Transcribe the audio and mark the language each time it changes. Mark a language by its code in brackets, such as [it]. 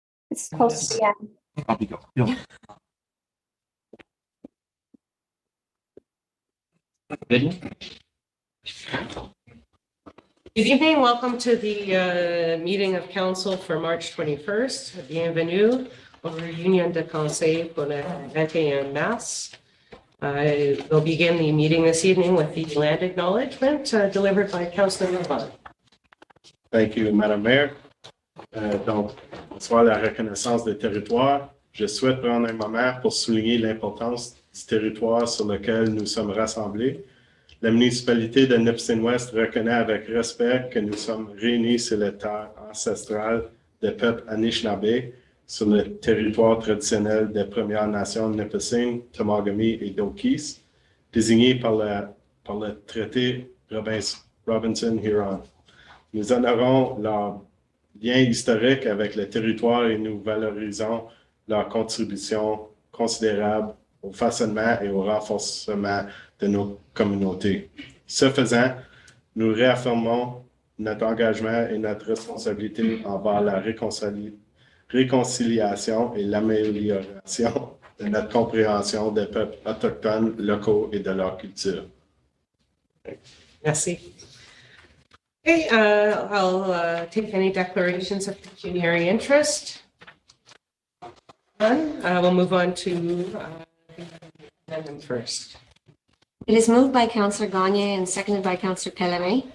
[en] It's close to the end. Video. Good evening. Welcome to the meeting of council for March 21st. [fr] Bienvenue au réunion de conseil pour le 21 mars. [en] We'll begin the meeting this evening with the land acknowledgement delivered by Councillor Lavon. Thank you, Madame Mayor. [fr] Donc, bonsoir, la reconnaissance des territoires. Je souhaite prendre un moment pour souligner l'importance du territoire sur lequel nous sommes rassemblés. La municipalité de Nipissing-Ouest reconnaît avec respect que nous sommes réunis sur les terres ancestrales des peuples Anishinaabe, sur le territoire traditionnel des Premières Nations Nipissing, Temagami et Dokis, désignés par le traité Robinson-Huron. Nous honorons leur lien historique avec le territoire et nous valorisons leur contribution considérable au façonnement et au renforcement de nos communautés. Ce faisant, nous réaffirmons notre engagement et notre responsabilité envers la réconciliation et l'amélioration de notre compréhension des peuples autochtones, locaux et de leur culture. Merci. [en] Okay, I'll take any declarations of pecuniary interest. None. We'll move on to the amendment first. It is moved by Councillor Gagne and seconded by Councillor Pellerin.